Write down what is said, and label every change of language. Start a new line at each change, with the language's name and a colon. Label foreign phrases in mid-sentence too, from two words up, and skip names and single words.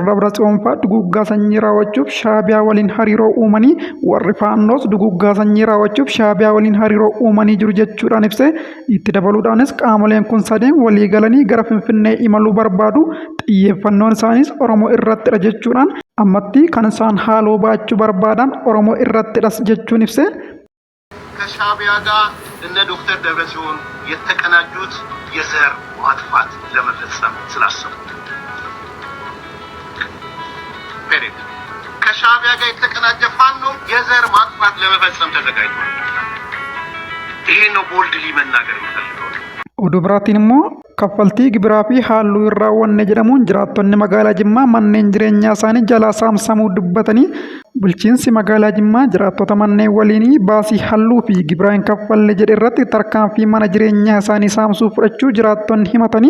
Oromo: Dabratsiyoon fa'aa duguuggaa sanyii raawwachuuf Shaabiyaa waliin hariiroo uumanii warri faannoos duguuggaa sanyii raawwachuuf Shaabiyaa waliin hariiroo uumanii jiru jechuudhaan ibse. Itti dabaluudhaanis qaamoleen kun sadeen walii galanii gara Finfinnee imaluu barbaadu xiyyeeffannoon isaaniis Oromoo irrattidha jechuudhaan ammatti kan isaan haaloo baachuu barbaadan Oromoo irrattidhas jechuun ibse.
Amharic: ከሻቢያ ጋር እነ ዶክተር ደብረጽዮን የተቀናጁት የዘር ማጥፋት ለመፈጸም ስላሰቡ ከሻቢያ ጋር የተቀናጀ ፋኖ የዘር ማጥፋት ለመፈጸም ተዘጋጅቷል። ይሄ ነው ቦልድሊ መናገር የምፈልገው።
Oromo: Oduu biraatiin immoo kaffaltii gibiraa fi halluu hin raawwanne jedhamuun jiraattonni magaalaa Jimmaa manneen jireenyaa isaanii jalaa saamsamuu dubbatanii bulchiinsi magaalaa Jimmaa jiraattota manneen waliinii baasii halluu fi gibiraa hin kaffalle jedhe irratti tarkaanfii mana jireenyaa isaanii saamsuu fudhachuu jiraattonni himatanii.